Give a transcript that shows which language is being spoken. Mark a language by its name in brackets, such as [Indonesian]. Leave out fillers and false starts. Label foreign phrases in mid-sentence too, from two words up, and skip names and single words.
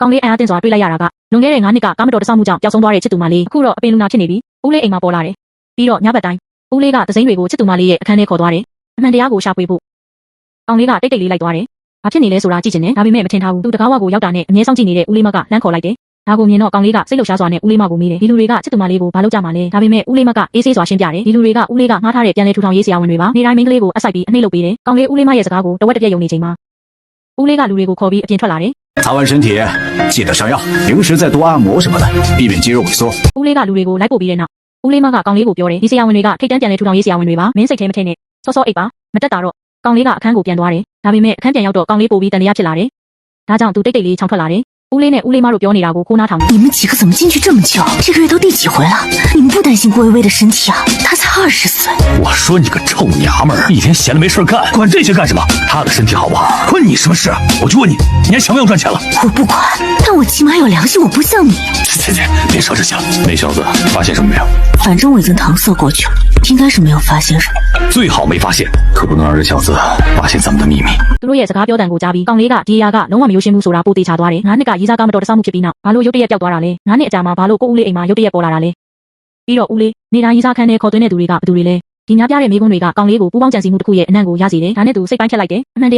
[Burmese] ကောင်းလေးအန်အားတင်စွာတွေးလိုက်ရတာကလွန်ခဲ့တဲ့9နှစ်ကကားမတော်တဆမှုကြောင့်ပျောက်ဆုံးသွားတဲ့ချစ်သူမလေးအခုတော့အပင်လူနာဖြစ်နေပြီဦးလေးအိမ်မှာပေါ်လာတယ်ပြီးတော့ညဘက်တိုင်းဦးလေးကသစိမ်းတွေကိုချစ်သူမလေးရဲ့အခန်းထဲခေါ်သွားတယ်အမှန်တရားကိုရှာဖွေဖို့ကောင်းလေးကတိတ်တိတ်လေးလိုက်သွားတယ်ဘာဖြစ်နေလဲဆိုတာကြည့်ချင်တယ်ဒါပေမဲ့မထင်ထားဘူးသူတကားဝါကိုရောက်တာနဲ့အမြဲစောင့်ကြည့်နေတဲ့ဦးလေးမကလှမ်းခေါ်လိုက်တယ်ဒါကိုမြင်တော့ကောင်းလေးကစိတ်လှုပ်ရှားစွာနဲ့ဦးလေးမကိုမေးတယ်ဒီလူတွေကချစ်သူမလေးကိုဘာလုပ်ကြမှာလဲဒါပေမဲ့ဦးလေးမကအေးဆေးစွာရှင်းပြတယ်ဒီလူတွေကဦးလေးကငှားထားတဲ့ပြန်လဲထူထောင်ရေးဆရာဝန်တွေပါနေတိုင်းမင်းကလေးကိုအဆိုင်ပြီးအနှိမ့်လုပ်ပေးတယ်ကောင်းလေးဦးလေးမရဲ့စကားကိုတဝက်တစ်ပြက်ယုံနေချိန်မှာဦးလေးကလူတွေကိုခေါ်ပြီးအပြင်ထွက်လာတယ် [Chinese] 擦完身体记得上药平时再多按摩什么的避免肌肉萎缩 [Burmese] ဦးလေးကလူတွေကိုလိုက်ပို့ပြီးတဲ့နောက်ဦးလေးမကကောင်းလေးကိုပြောတယ်ဒီဆရာဝန်တွေကထိတ်တန်းပြန်လဲထူထောင်ရေးဆရာဝန်တွေပါမင်းစိတ်ထဲမထင်နဲ့စောစောအိတ်ပါမတက်တာတော့ကောင်းလေးကအခန်းကိုပြန်သွားတယ်ဒါပေမဲ့အခန်းပြန်ရောက်တော့ကောင်းလေးပို့ပြီးတန်တရားဖြစ်လာတယ်ဒါကြောင့်သူတိတ်တိတ်လေးချောင်းထွက်လာတယ်ဦးလေးနဲ့ဦးလေးမတို့ပြောနေတာကိုခိုးနားထောင် [Chinese] 你们几个怎么进去这么久？这个月都第几回了？你们不担心郭薇薇的身体啊？她才20岁。我说你个臭娘们儿，一天闲了没事干，管这些干什么？她的身体好不好，关你什么事？我就问你，你还想不想赚钱了？我不管，但我起码有良心，我不像你。切，别说这些了。那小子发现什么没有？反正我已经搪塞过去了，应该是没有发现什么。最好没发现，可不能让这小子发现咱们的秘密。 [Burmese] သူတို့ရဲ့စကားပြောတန်ကိုကြားပြီးကောင်းလေးကဒီအရာကလုံးဝမယိုရှင်းဘူးဆိုတာပိုသေးချသွားတယ်ငါးနှစ်ကရေးစားကားမတော်တဆမှုဖြစ်ပြီးနောက်ဘာလို့ရုတ်တရက်ပျောက်သွားတာလဲငါးနှစ်အကြာမှာဘာလို့ကိုဦးလေးအိမ်မှာရုတ်တရက်ပေါ်လာတာလဲပြီးတော့ဦးလေးနေတိုင်းရေးစားခန်းထဲခေါ်သွင်းတဲ့သူတွေကဘယ်သူတွေလဲဒီများပြတဲ့မိကွန်းတွေကကောင်းလေးကိုပူပေါင်းကြံစည်မှုတစ်ခုရဲ့အနံ့ကိုရစေတယ်ဒါနဲ့သူစိတ်ပိုင်းဖြတ်လိုက်တယ်အမှန်